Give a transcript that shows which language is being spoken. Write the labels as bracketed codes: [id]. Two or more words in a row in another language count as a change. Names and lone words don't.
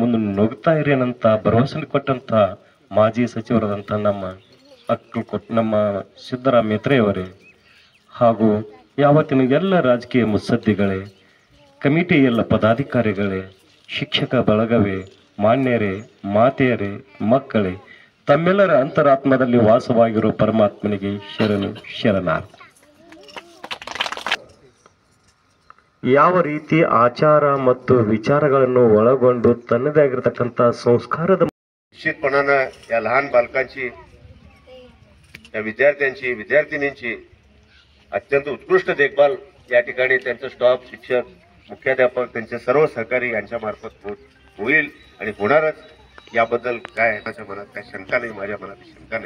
[kn] ಮುಂದೆ ನುಗ್ತಾ ಇರೇನಂತ ಭರವಸೆ ಕೊಟ್ಟಂತ ಮಾಜಿ ಸಚಿವರಾದಂಥ ನಮ್ಮ ಸಿದ್ದರಾಮಯ್ಯರವರೇ, ಹಾಗೂ ಯಾವತ್ತಿನ ಎಲ್ಲ ರಾಜಕೀಯ ಮುತ್ಸದ್ದಿಗಳೇ, ಕಮಿಟಿ ಎಲ್ಲ ಪದಾಧಿಕಾರಿಗಳೇ, ಶಿಕ್ಷಕ ಬಳಗವೇ, ಮಾನ್ಯರೇ, ಮಾತೆಯರೇ, ಮಕ್ಕಳೇ, ತಮ್ಮೆಲ್ಲರ ಅಂತರಾತ್ಮದಲ್ಲಿ ವಾಸವಾಗಿರೋ ಪರಮಾತ್ಮನಿಗೆ ಶರಣಾರ್ಥಿ. ಯಾವ ರೀತಿ ಆಚಾರ ಮತ್ತು ವಿಚಾರಗಳನ್ನು ಒಳಗೊಂಡು ತನ್ನದೇ ಆಗಿರತಕ್ಕಂಥ ಸಂಸ್ಕಾರದ [mr] निश्चितपणानं या लहान बालकांची, या विद्यार्थ्यांची, विद्यार्थिनींची अत्यंत उत्कृष्ट देखभाल या ठिकाणी त्यांचं स्टाफ, शिक्षक, मुख्याध्यापक, त्यांचे सर्व सहकारी यांच्या मार्फत होईल आणि होणारच. याबद्दल काय माझ्या मनात काय शंका नाही, माझ्या मनात शंका नाही.